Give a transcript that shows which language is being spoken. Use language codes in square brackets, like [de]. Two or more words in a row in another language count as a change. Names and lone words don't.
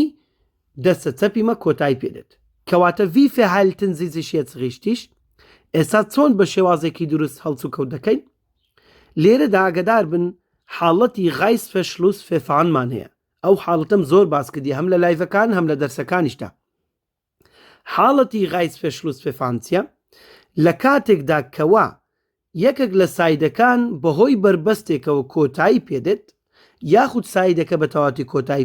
[ckb] دەستە چەپیمە کۆتایی پێدێت کەواتە [de] wie verhalten Sie sich jetzt richtig [ckb] ئێستا چۆن بە شێوازێکی دروست هەڵچ و کەوت دەکەین لێرەدا ئاگادار بن حاڵەتی غایس فەشلوس فێفانمان هەیە ئەو حاڵەتەم زۆر باس کردی هەم لە لایڤەکان هەم لە دەرسەکانیشدا حاڵەتی غایس فەشلوس فێفانچیە لە کاتێکدا کەوا یەکێک لە سایدەکان بەهۆی بربەستێکەوە کۆتایی پێدێت یاخود سایدەکە بە تەواتی کۆتایی